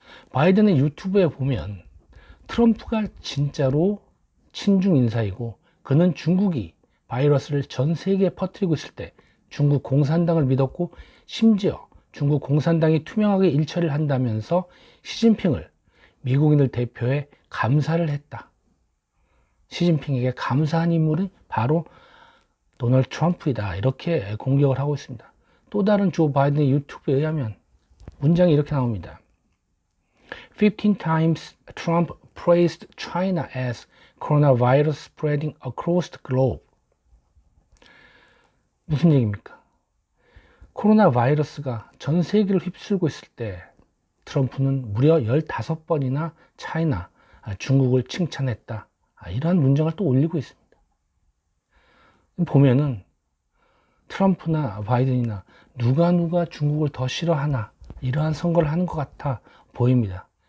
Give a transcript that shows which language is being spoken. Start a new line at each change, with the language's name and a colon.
Korean: 바이든의 유튜브에 보면 트럼프가 진짜로 친중 인사이고 그는 중국이 바이러스를 전 세계에 퍼뜨리고 있을 때 중국 공산당을 믿었고 심지어 중국 공산당이 투명하게 일처리를 한다면서 시진핑을 미국인을 대표해 감사를 했다. 시진핑에게 감사한 인물이 바로 도널드 트럼프이다. 이렇게 공격을 하고 있습니다. 또 다른 조 바이든의 유튜브에 의하면 문장이 이렇게 나옵니다.
English: 15 times Trump praised China as coronavirus spreading across the globe.
Korean: 무슨 얘기입니까? 코로나 바이러스가 전 세계를 휩쓸고 있을 때 트럼프는 무려 15번이나 차이나 중국을 칭찬했다. 이러한 문장을 또 올리고 있습니다. 보면은 트럼프나 바이든이나 누가 중국을 더 싫어하나 이러한 선거를 하는 것 같아 보입니다.